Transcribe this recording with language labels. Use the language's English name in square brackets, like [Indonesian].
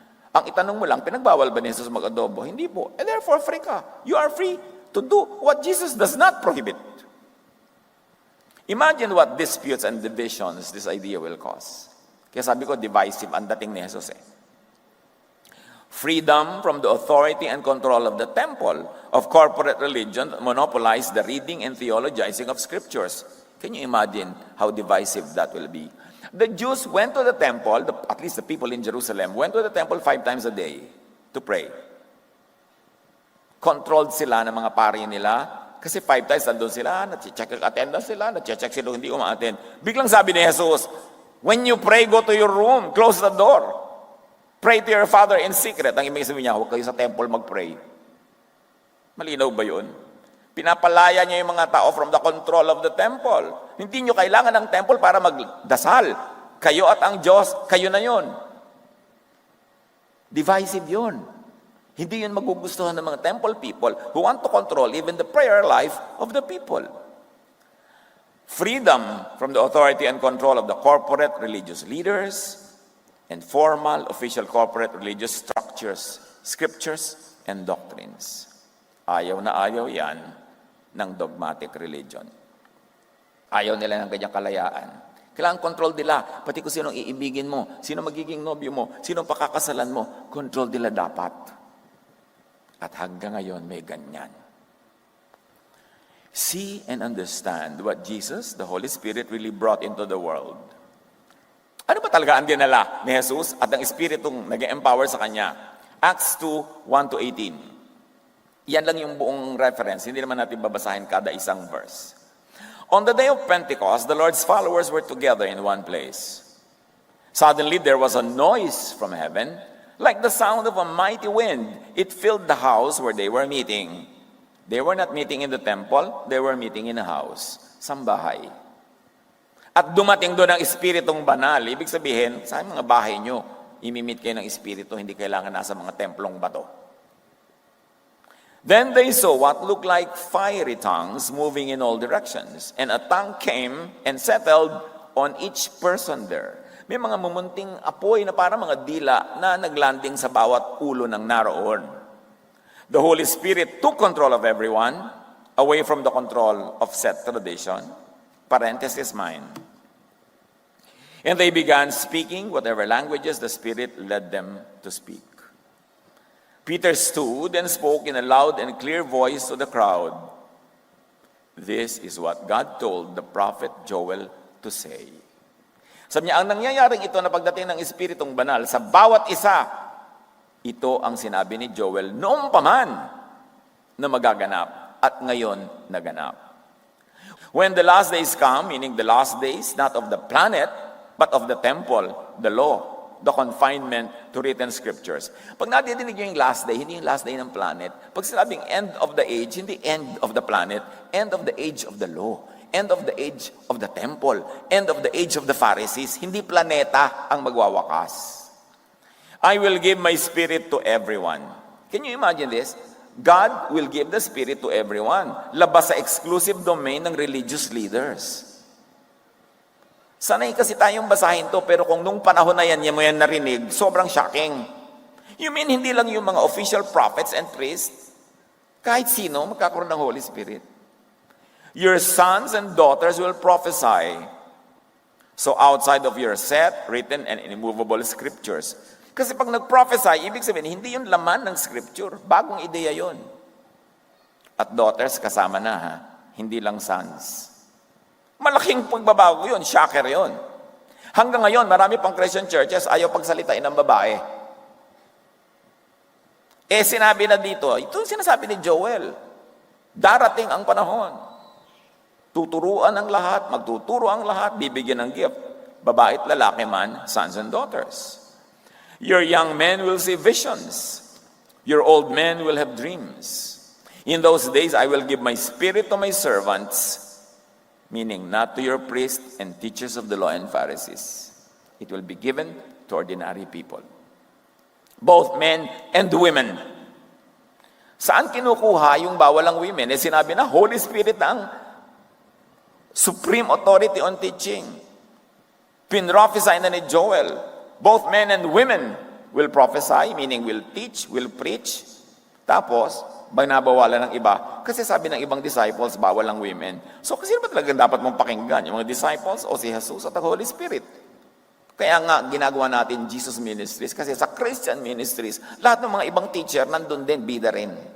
[Filipino] Ang itanong mo lang, pinagbawal ba ni Jesus mag-adobo? Hindi po. [English] And therefore, [Filipino] free ka. [English] You are free to do what Jesus does not prohibit. Imagine what disputes and divisions this idea will cause. [Filipino] Kaya sabi ko, divisive ang dating ni Jesus [English] Freedom from the authority and control of the temple of corporate religion monopolize the reading and theologizing of scriptures. Can you imagine how divisive that will be? The Jews went to the temple, at least the people in Jerusalem, went to the temple 5 times a day to pray. [Filipino] Controlled sila ng mga pari nila, kasi 5 times nandun sila, na-check ang attendance sila, na-check sila hindi uma-attend. Biglang sabi ni Jesus, [English] when you pray, go to your room, close the door. Pray to your Father in secret. [Filipino] Ang ibig sabihin niya, huwag kayo sa temple mag-pray. Malinaw ba yun? Pinapalaya niya yung mga tao [English] from the control of the temple. [Filipino] Hindi nyo kailangan ng temple para magdasal. Kayo at ang Diyos, kayo na yun. Divisive yun. Hindi yun magugustuhan ng mga [English] temple people who want to control even the prayer life of the people. freedom from the authority and control of the corporate religious leaders, and formal official corporate religious structures, scriptures, and doctrines. [Filipino] Ayaw na ayaw yan ng dogmatic religion. Ayaw nila ng ganyang kalayaan. Kailangan control nila, pati kung sinong iibigin mo, sino magiging nobyo mo, sino pakakasalan mo, control nila dapat. At hanggang ngayon may ganyan. [English] See and understand what Jesus, the Holy Spirit, really brought into the world. [Filipino] Ano ba talaga ang dinala ni Jesus at ang Espiritong nag-empower sa Kanya? Acts 2, 1-18. Yan lang yung buong reference. Hindi naman natin babasahin kada isang verse. [English] On the day of Pentecost, the Lord's followers were together in one place. Suddenly, there was a noise from heaven, like the sound of a mighty wind. It filled the house where they were meeting. They were not meeting in the temple, they were meeting in a house, sambahay. [Filipino] At dumating doon ang Espiritong Banal. Ibig sabihin, sa mga bahay nyo, imimit kayo ng Espiritu, hindi kailangan nasa mga templong bato. [English] Then they saw what looked like fiery tongues moving in all directions. And a tongue came and settled on each person there. [Filipino] May mga mumunting apoy na parang mga dila na naglanding sa bawat ulo ng naroon. [English] The Holy Spirit took control of everyone, away from the control of set tradition. Parenthesis mine. And they began speaking whatever languages the Spirit led them to speak. Peter stood and spoke in a loud and clear voice to the crowd. This is what God told the prophet Joel to say. [Filipino] Sabi niya, ang nangyayaring ito na pagdating ng Espiritong Banal sa bawat isa, ito ang sinabi ni Joel noong pa man na magaganap at ngayon naganap. [English] When the last days come, meaning the last days, not of the planet, but of the temple, the law, the confinement to written scriptures. [Filipino] Pag nadidinig nyo yung [English] last day, hindi yung last day ng planet. Pag sinabing end of the age, hindi end of the planet, end of the age of the law, end of the age of the temple, end of the age of the Pharisees. [Filipino] Hindi planeta ang magwawakas. [English] I will give my Spirit to everyone. Can you imagine this? God will give the Spirit to everyone. [Filipino] Labas sa exclusive domain ng religious leaders. Sanay kasi tayong basahin to, pero kung nung panahon na yan mo yan narinig, sobrang shocking. [English] You mean [Filipino] hindi lang yung mga official prophets and priests? Kahit sino magkakaroon ng Holy Spirit. [English] Your sons and daughters will prophesy. So outside of your set, written and immovable scriptures. [Filipino] Kasi pag nag-prophesy, ibig sabihin, hindi yung laman ng scripture. Bagong ideya yon. At daughters, kasama na ha. Hindi lang sons. Malaking pagbabago yun. Shocker yun. Hanggang ngayon, marami pang Christian churches ayaw pagsalitain ng babae. Sinabi na dito, ito sinasabi ni Joel. Darating ang panahon. Tuturuan ang lahat, magtuturo ang lahat, bibigyan ng gift. Babae at lalaki man, [English] sons and daughters. Your young men will see visions. Your old men will have dreams. In those days, I will give my Spirit to my servants, meaning not to your priests and teachers of the law and Pharisees. It will be given to ordinary people. Both men and women. [Filipino] Saan kinukuha yung bawal ang women? Sinabi na, Holy Spirit ang supreme authority on teaching. Pinrophesy na ni Joel. [English] Both men and women will prophesy, meaning will teach, will preach. [Filipino] Tapos, binabawalan ng iba. Kasi sabi ng ibang disciples, bawal ang women. So, kasi ba talagang dapat mong pakinggan? Yung mga disciples o si Jesus at ang Holy Spirit? Kaya nga, ginagawa natin Jesus Ministries. Kasi sa Christian Ministries, lahat ng mga ibang teacher, nandun din, bida rin.